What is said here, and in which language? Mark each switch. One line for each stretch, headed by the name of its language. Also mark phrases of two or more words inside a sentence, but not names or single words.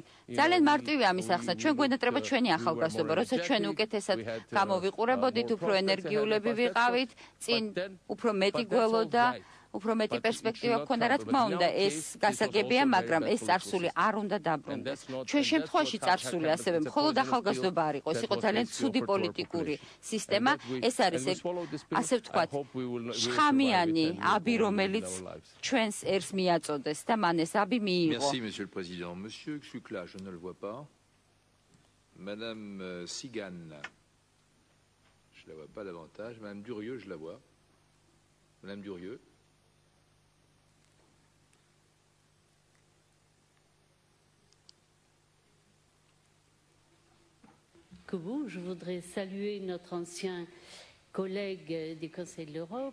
Georgian: ძალიან მარტივია ამის ახსნა. ჩვენ გვენატრება ჩვენი ახალგაზრდობა, როცა ჩვენ უკეთესად გამოვიყურებოდით, უფრო ენერგიულები ვიყავით, წინ უფრო მეტი გველოდა, უფრო მეტი პერსპექტივა გქონდა, რა თქმა უნდა, ეს გასაგებია, მაგრამ ეს წარსული არ უნდა დაბრუნდეს. ჩვენ შემთხვევაში წარსული ასევე მხოლოდ ახალგაზრდობა არ იყო, ეს იყო ძალიან ცუდი პოლიტიკური სისტემა, ეს არის ასე ვთქვათ, შხამიანი აბი, რომელიც ჩვენს ერს მიაწოდეს და მან ეს აბი მიიღო.
French: Merci, Monsieur le Président. Monsieur Xukla, je ne le vois pas. Madame Sigan, je ne la vois pas davantage. Madame Durieux, je la vois. Madame Durieux. Je voudrais saluer notre ancien collègue du Conseil de l'Europe.